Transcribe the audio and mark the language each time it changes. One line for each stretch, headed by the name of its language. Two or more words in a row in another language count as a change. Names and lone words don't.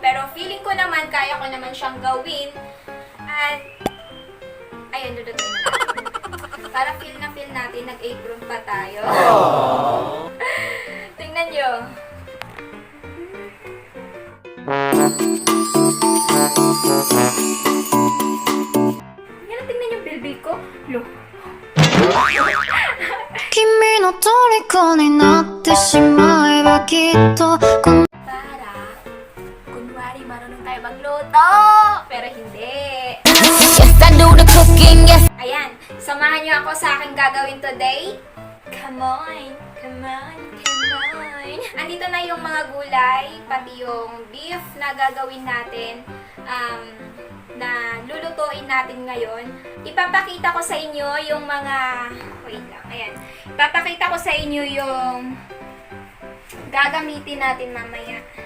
Filipino: Pero, feeling ko naman, kaya ko naman siyang gawin. At, ayun, dudutuin na natin. Para feel natin, nag-apron pa tayo. Tingnan nyo. Yan, tingnan yung bilbil ko. Lo.
Japanese: 君の虜になってしまえばきっと
Filipino: Para, kunwari marunong tayo magluto. Pero hindi.
English: Yes, I do the cooking, yes.
Filipino: Ayan, samahan niyo ako sa aking gagawin today.
English: Come on, come on, come on.
Filipino: Andito na yung mga gulay, pati yung beef na gagawin natin, na lulutuin natin ngayon. Ipapakita ko sa inyo yung mga, wait lang, ayan. Ipapakita ko sa inyo yung gagamitin natin mamaya.